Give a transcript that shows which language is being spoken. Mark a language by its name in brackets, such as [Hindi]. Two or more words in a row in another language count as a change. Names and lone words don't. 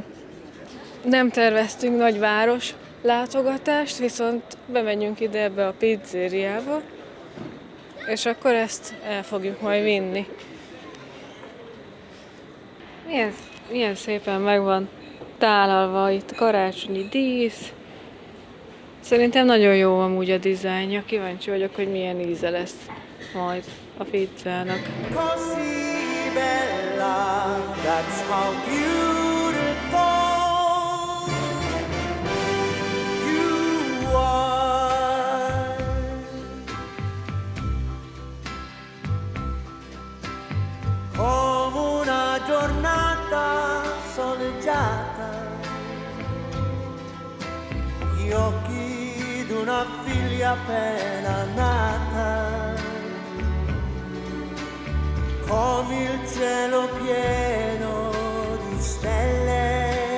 [Hungarian] Nem terveztünk nagy város látogatást, viszont bemegyünk ide ebbe a pizzériába, és akkor ezt el fogjuk majd vinni. Milyen szépen meg van tálalva itt a karácsonyi dísz. Szerintem nagyon jó amúgy a dizájnja. Kíváncsi vagyok, hogy milyen íze lesz majd a pizzának. [Italian] Così bella, [English] that's how beautiful you are. [Italian] Come una giornata soleggiata, gli occhi d'una figlia appena nata, come il cielo pieno di stelle.